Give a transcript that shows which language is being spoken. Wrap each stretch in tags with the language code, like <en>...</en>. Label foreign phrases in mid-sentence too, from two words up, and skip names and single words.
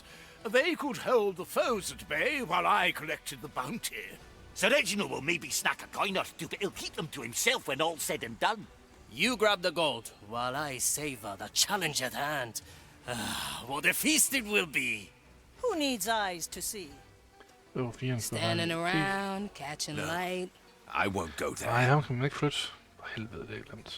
<en>They could hold the foes at bay while I collected the bounty. Sir Reginald will maybe snack a coin or two, but he'll keep them to himself when all's said and done. You grab the gold, while I savor the challenge at hand. What a feast it will be! Who needs eyes to see?</en> <da>Det var fireren.</da> <en>Standing around, catching light. I won't go there.</en> <da>Nej, ham kan man ikke flytte. For helvede, det er glemt.</da>